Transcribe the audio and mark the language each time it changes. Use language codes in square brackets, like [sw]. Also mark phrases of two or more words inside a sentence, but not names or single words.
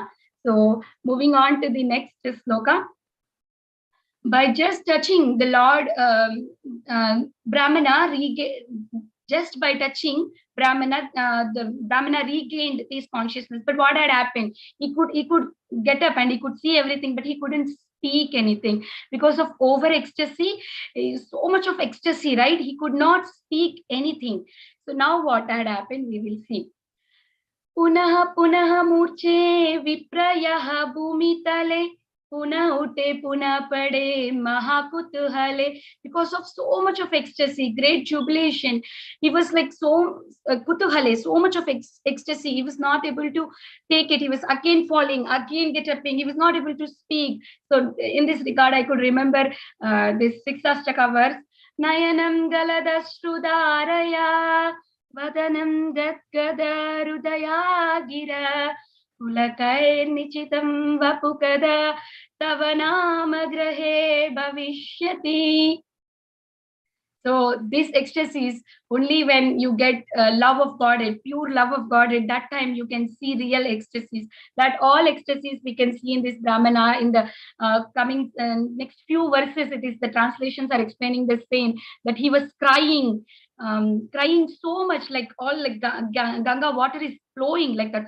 [en] So moving on to the next sloka. By just touching the Lord, Brahmana just by touching Brahmana, the Brahmana regained his consciousness. But what had happened? He could get up and he could see everything, but he couldn't speak anything because of over ecstasy. So much of ecstasy, right? He could not speak anything. So now what had happened? We will see. [bn] পুনঃ পুনঃ মূর্চ্ছে বিপ্র ভূমিতলে পুনঃ উঠে পুনঃ পড়ে মহাকুতূহলে. [en] Because of so much of ecstasy, great jubilation, he was like so kutuhale, so much of ecstasy. He was not able to take it. He was again falling, again get up. He was not able to speak. So in this regard, I could remember this Sixastaka verse. [sa] नयनं गलदश्रुधारया वदनं गद्गदरुद्धया गिरा पुलकैर्निचितं वपुकदा तव नाम ग्रहे भविष्यति. [en] So this ecstasy is only when you get love of God, a pure love of God. At that time, you can see real ecstasies. That all ecstasies we can see in this Brahmana in the coming next few verses. It is the translations are explaining the same, that he was crying, crying so much, like all like Ganga water is flowing like that.